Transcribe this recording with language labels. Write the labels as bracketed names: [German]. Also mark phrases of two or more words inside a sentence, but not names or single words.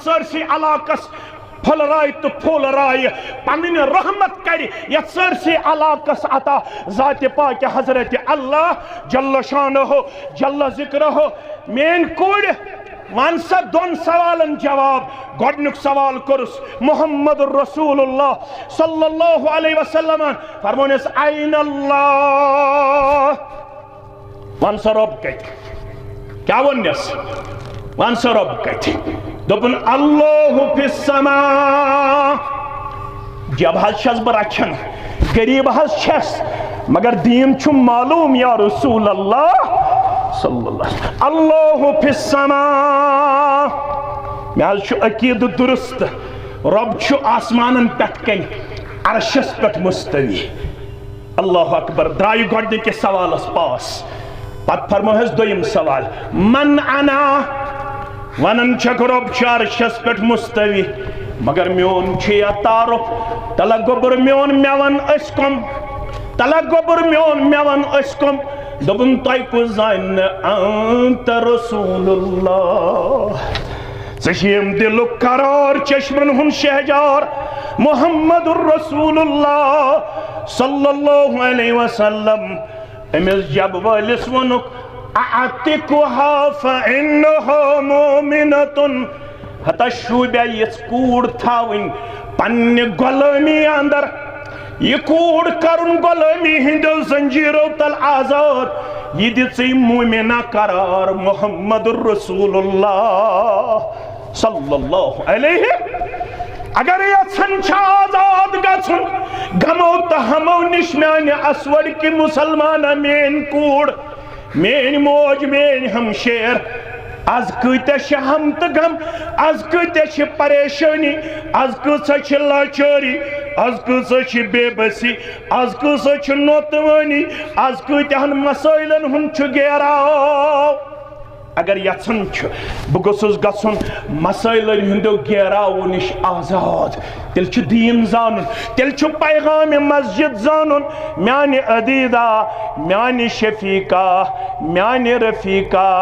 [Kashmiri] سٲرسٕے علاقس پھُلرایہِ تہٕ پھُل رایہِ پنٕنۍ رحمت کرِ یتھ سٲرسٕے علاقس عطا ذاتِ پاکہِ حضرت اللہ [Arabic] جل شانہ جل ذکرہ [Kashmiri] میٛٲنۍ کُڑۍ ون سا دۄن سوالن جواب گۄڈنیُک سوال کوٚرُس [Arabic] محمد رسول اللہ صلی اللہ علیہ وسلم [Kashmiri] فرمونس [Arabic] این اللہ [Kashmiri] ون سا رۄب کتہِ کیٛاہ ووٚننس ون سا رۄب کتہِ دوٚپُن [Arabic] اللہ فی السماء [Kashmiri] جب حظ چھس بہٕ رچھان غریب حظ چھس مگر دین چھُم معلوم [Arabic] یا رسول اللہ صلی اللہ اللہ فی السماء [Kashmiri] مےٚ حظ چھُ عقیدٕ درست رب چھُ آسمانن پٮ۪ٹھ کَنہِ عرشس پٮ۪ٹھ مستوی [Arabic] اللہ اکبر [Kashmiri] درٛایہِ گۄڈنِکِس سوالس پاس پتہٕ فرموہس دوٚیِم سوال [Arabic] من انا [Kashmiri] ونن چھکھ رب چھُ عرشس پٮ۪ٹھ مستوی مگر میون چھُ یا تعارف تلہ گوٚبُر میون مےٚ ون أسۍ کۄم تلہ گوٚبُر میون مےٚ ون أسۍ کۄم دوٚپُن تۄہہِ کُس زانہِ [Arabic] انت رسول اللہ [Kashmiri] ژٕ چھُیم دلُک قرار چشمن ہُنٛد شہجار [Arabic] محمد رسول اللہ صلی اللہ علیہ وسلم [Kashmiri] أمس جب وٲلِس ووٚنُکھ [Arabic] اعتقها فإنها مؤمنة [Kashmiri] ہتا شوٗبیا یِژھ کوٗر تھاوٕنۍ پننہِ غۄلٲمی اندر یہ کوڑ کرن غلامی ہندو زنجیرو تل آزاد یہ دِژٕے مومنہ قرار [Arabic] محمد رسول اللہ صلی اللہ علیہ [Kashmiri] اگر یژھن چھا آزاد گژھن غمو تہٕ ہمو نش میانہِ اسود کہ مسلمانہ میٲنۍ کوڑ میٲنۍ موج میٲنۍ ہمشیر آز کۭتیاہ چھِ ہم تہٕ غم آز کۭتیاہ چھِ پریشٲنی آز کۭژاہ چھِ لاچٲری آز کۭژاہ چھِ بے بسی آز کۭژاہ چھِ نوتوٲنی آز کۭتیاہن مسٲیلن ہُنٛد چھُ گیراو اگر یژھان چھُ بہٕ گوٚژھُس گژھُن مسٲیلن ہٕنٛدیو گیراوو نِش آزاد تیٚلہِ چھُ دیٖن زانُن تیٚلہِ چھُ پیغامِ مسجد زانُن میانہِ عدیٖدا میانہِ شفیٖقا میانہِ رفیٖقا